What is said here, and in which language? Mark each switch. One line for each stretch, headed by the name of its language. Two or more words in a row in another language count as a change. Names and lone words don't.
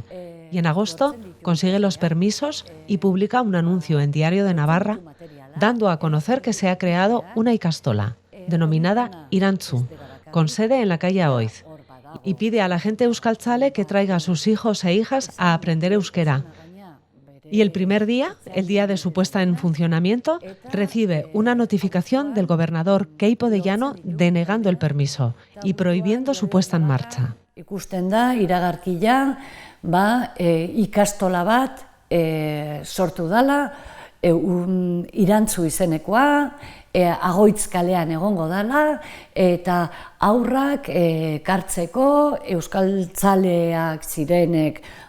Spanish: Y en agosto consigue los permisos y publica un anuncio en Diario de Navarra dando a conocer que se ha creado una ikastola, denominada Irantzu, con sede en la calle Oiz, y pide a la gente euskaltzale que traiga a sus hijos e hijas a aprender euskera. Y el primer día, el día de su puesta en funcionamiento, recibe una notificación del gobernador Keipo de Llano denegando el permiso y prohibiendo su puesta en marcha.
Basque: Ikusten da, iragarkia, ikastola bat sortu dala, Irantzu izenekoa, Agoitz kalean egongo dala, eta aurrak kartzeko euskaltzaleak zirenek